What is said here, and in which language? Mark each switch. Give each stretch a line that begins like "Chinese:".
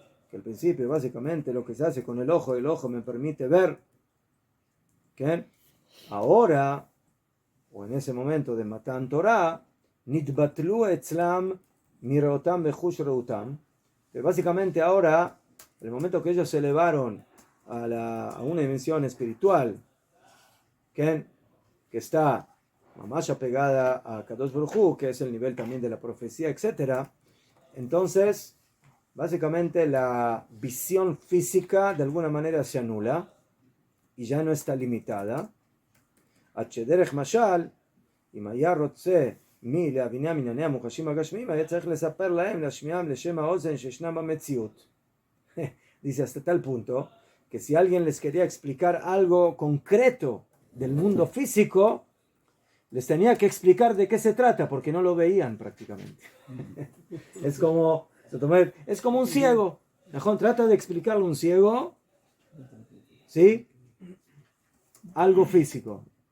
Spanish: que al principio básicamente lo que se hace con el ojo me permite ver, que ahora, o en ese momento de Matan Torah,
Hebrew: nitbatlu etzlam mirotam bechush reutam,
Spanish: que básicamente ahora, el momento que ellos se elevaron a una dimensión espiritual, que que está más apegada a Kadosh Baruj Hu, que es el nivel también de la profecía, etc., entonces, básicamente la visión física de alguna manera se anula y ya no está limitada.
Hebrew: Derech mashal, אם היה רוצה מי להבינם ענייני המוחשים הגשמיים, היה צריך לספר להם, להשמיעם לשם האוזן שישנם במציאות.
Spanish: Dice hasta tal punto que si alguien les quería explicar algo concreto del mundo físico, les tenía que explicar de qué se trata, porque no lo veían prácticamente. Es como un ciego. Najón trata de explicarle a un ciego, ¿sí? Algo físico.